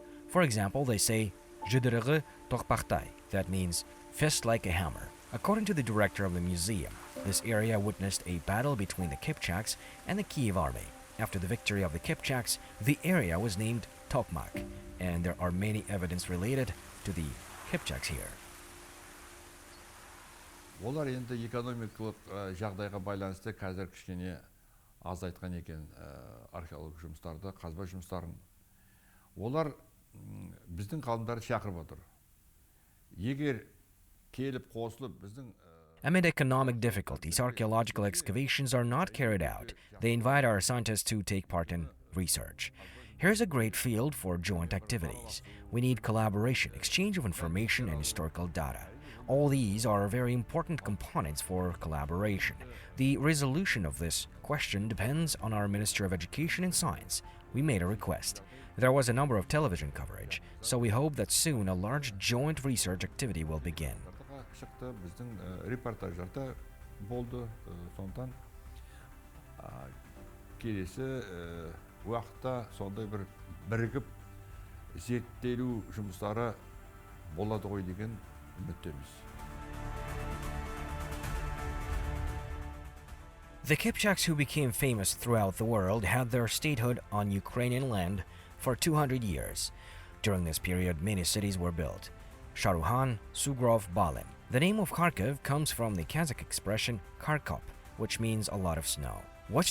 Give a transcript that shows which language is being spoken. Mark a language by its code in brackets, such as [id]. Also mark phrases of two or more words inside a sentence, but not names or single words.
[en] For example, they say [kk] "Жидере тоқпақтай," [en] that means fist like a hammer. According to the director of the museum, this area witnessed a battle between the Kipchaks and the Kiev army. After the victory of the Kipchaks, the area was named Tokmak, and there are many evidence related to the Kipchaks here. [kk] Олар енді экономикалық жағдайға байланысты қазір кішкене азайтқан екен археологик жұмыстарды, қазба жұмыстарын. Олар біздің ғалымдарды шақырып отыр. Егер келіп қосылып біздің [en] Amid economic difficulties, archaeological excavations are not carried out. They invite our scientists to take part in research. Here's a great field for joint activities. We need collaboration, exchange of information, and historical data. All these are very important components for collaboration. The resolution of this question depends on our Minister of Education and Science. We made a request. There was a number of television coverage, so we hope that soon a large joint research activity will begin. [kk] шықты, біздің репортаждарда болды, сондықтан келесі уақытта сондай бір бірігіп зерттелу жұмыстары болады ғой деген үміттеміз. [en] The Kipchaks, who became famous throughout the world, had their statehood on Ukrainian land for 200 years. During this period, many cities were built. Sharuhan, Sugrov, Balin. The name of Kharkiv comes from the Kazakh expression Kharkop, which means a lot of snow.